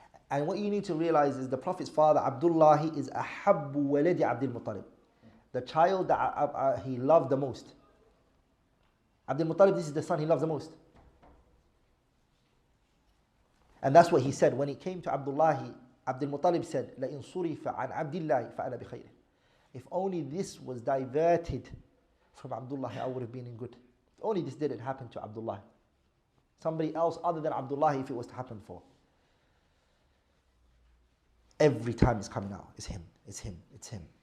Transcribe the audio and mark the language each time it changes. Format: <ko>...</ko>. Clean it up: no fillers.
<en>And what you need to realize is the Prophet's father, Abdullah, is</en> <ar>ahabbu waladi</ar> <en>Abdul Muttalib, the child that he loved the most. Abdul Muttalib, this is the son he loves the most. And that's what he said when it came to Abdullah. Abdul Muttalib said,</en> <ar>لَإِن صُرِفَ عَنْ عَبْدِ اللَّهِ فَأَنَا بِخَيْرٍ.</ar> <en>If only this was diverted from Abdullah, I would have been in good. If only this didn't happen to Abdullah. Somebody else other than Abdullah, if it was to happen for. Every time it's coming out, it's him, it's him, it's him.</en>